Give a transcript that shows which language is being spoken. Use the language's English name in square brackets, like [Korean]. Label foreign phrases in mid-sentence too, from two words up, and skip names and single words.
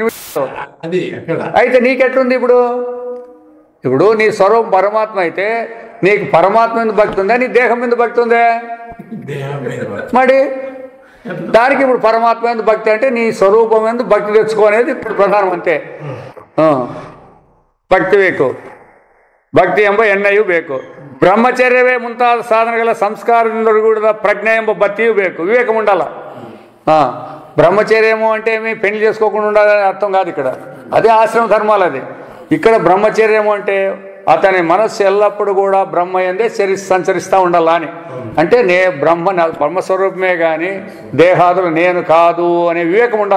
[Telugu] అయితే నీకెట్లుంది ఇప్పుడు నీ స్వరూపం పరమాత్మ అయితే నీకు పరమాత్మ మీద భక్తి ఉందా, నీ దేహం మీద భక్తి ఉందా? మరి దానికి ఇప్పుడు పరమాత్మ మీద భక్తి అంటే నీ స్వరూపం మీద భక్తి తెచ్చుకోనేది ఇప్పుడు ప్రధానం. అంతే. [Kannada] ಭಕ್ತಿ ಬೇಕು, ಭಕ್ತಿ ಎಂಬ ಎಣ್ಣೆಯೂ ಬೇಕು. ಬ್ರಹ್ಮಚರ್ಯವೇ ಮುಂತಾದ ಸಾಧನಗಳ ಸಂಸ್ಕಾರದಿಂದ ಕೂಡಿದ ಪ್ರಜ್ಞೆ ಎಂಬ ಬತ್ತಿಯೂ ಬೇಕು. [Telugu] వివేకం ఉండాల. బ్రహ్మచర్యము అంటే ఏమి పెళ్లి చేసుకోకుండా ఉండాలని అర్థం కాదు ఇక్కడ, అదే ఆశ్రమ ధర్మాలు. అది ఇక్కడ బ్రహ్మచర్యము అంటే అతని మనస్సు ఎల్లప్పుడూ కూడా బ్రహ్మ యందే సంచరిస్తూ ఉండాలా అని. అంటే బ్రహ్మస్వరూపమే కానీ దేహాదులు నేను కాదు అనే వివేకం ఉండాల.